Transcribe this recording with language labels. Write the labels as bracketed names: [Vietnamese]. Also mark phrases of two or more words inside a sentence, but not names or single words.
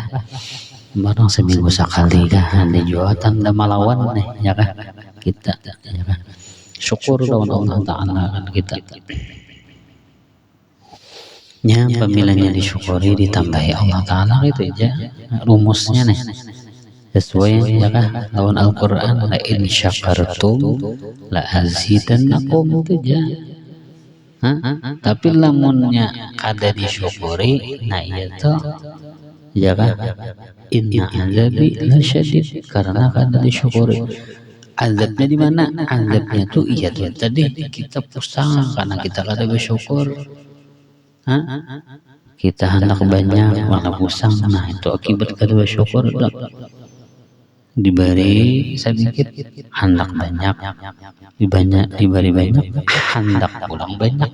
[Banjar] Barang seminggu sekali kan ada juga tanda malawan nih ya kan. Kita ya kan. Syukur lawan Allah Ta'ala kan kita. Ya, pemilihnya disyukuri ditambahi Allah Ta'ala itu aja rumusnya nih. Sesuai ya kan lawan Al-Qur'an, [Arabic] لئن شكرتم لأزيدنكم [Banjar] itu aja. Tapi lamunnya kada disyukuri, nah itu ya kan [Arabic] إن عذابي لشديد, [Banjar] karena kada disyukuri. Azabnya di mana? Azabnya tuh iya tuh tadi kita pusing karena kita kada bersyukur. Kita hendak banyak malah pusing. Nah itu akibat kada bersyukur. Diberi sedikit hendak banyak, diberi banyak hendak pulang banyak.